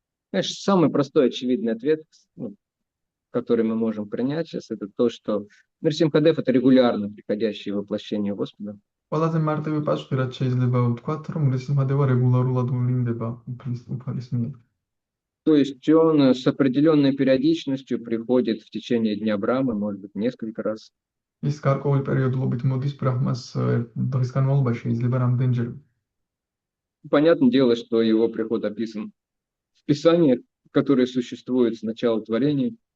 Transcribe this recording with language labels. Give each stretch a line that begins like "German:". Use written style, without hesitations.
Russian: Знаешь, самый простой очевидный ответ, который мы можем принять сейчас, это то, что Нарисимхадев — это регулярно приходящее воплощение Господа.
Georgian: ყველაზე მარტივი პასუხი, რაც შეიძლება ვთქვათ, რომ ნრსიმჰადევა რეგულარულად ვლინდება უფალის მიერ.
Russian: То есть он с определенной периодичностью приходит в течение дня Брамы, может быть, несколько раз.
Georgian: ის გარკვეული პერიოდულობით მოდის ბრაჰმას დღის განმავლობაში შეიძლება რამდენჯერ.
Russian: Понятное дело, что его приход описан в Писаниях, которые существуют с начала творения.